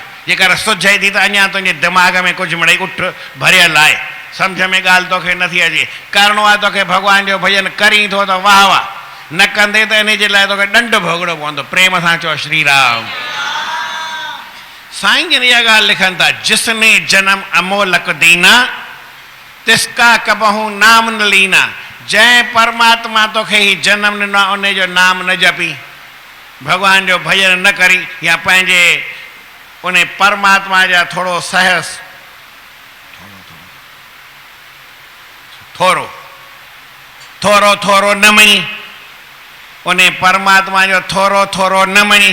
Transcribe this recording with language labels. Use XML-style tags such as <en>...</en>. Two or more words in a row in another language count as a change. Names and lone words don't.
<sd>जेकर सुझे थी त अञा तुंहिंजे दिमाग़ में कुझु मिड़ई उठ भरियल आहे, सम्झ में ॻाल्हि तोखे नथी अचे। करिणो आहे तोखे भॻवान जो भॼन करीं थो त वाह वाह, न कंदे त इन जे लाइ तोखे ॾंड भोगणो पवंदो। प्रेम सां चओ श्री राम। साईं जन इहा ॻाल्हि लिखनि था,</sd> <hi>जिसने जन्म अमोलक दीना तिसका कबहू नाम न लीना।</hi> <sd>जंहिं परमात्मा तोखे ही जन्म ॾिनो आहे, उन जो नाम न जपी, भॻवान जो भॼन न करी, या पंहिंजे उन परमात्मा जा थोरो सहस थोरो थोरो थोरो न मञी, उन्हें परमात्मा जो थोरो थोरो न मञी।</sd>